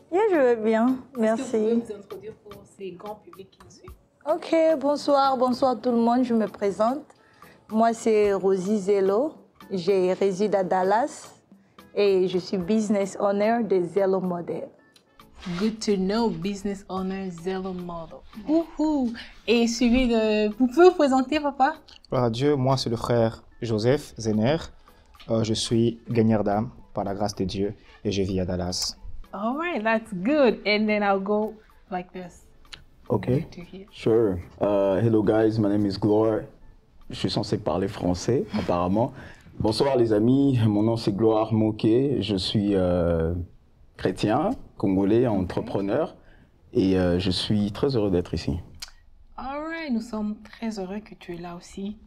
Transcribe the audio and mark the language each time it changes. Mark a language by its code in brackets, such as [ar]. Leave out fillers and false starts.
[fr] Je vais bien, merci. Est-ce que vous pouvez vous introduire pour ces grands publics qui nous suivent? Ok, bonsoir tout le monde, je me présente. Moi, c'est Rosie Zello, je réside à Dallas et je suis [en] business owner [fr] de Zello Model. [en] Good to know, business owner Zello Model. [fr] Wouhou! Et suivi de... Vous pouvez vous présenter, papa? Gloire à Dieu, moi c'est le frère Joseph Zener. Je suis gagneur d'âme par la grâce de Dieu et je vis à Dallas. [en] All right, that's good. And then I'll go like this. Okay, sure. Hello guys, my name is Gloire. [fr] Je suis censé parler français, apparemment. Bonsoir les amis, mon nom c'est Gloire Moké. Je suis chrétien, congolais, entrepreneur. Et je suis très heureux d'être ici. [en] All right, [fr] nous sommes très heureux que tu es là aussi.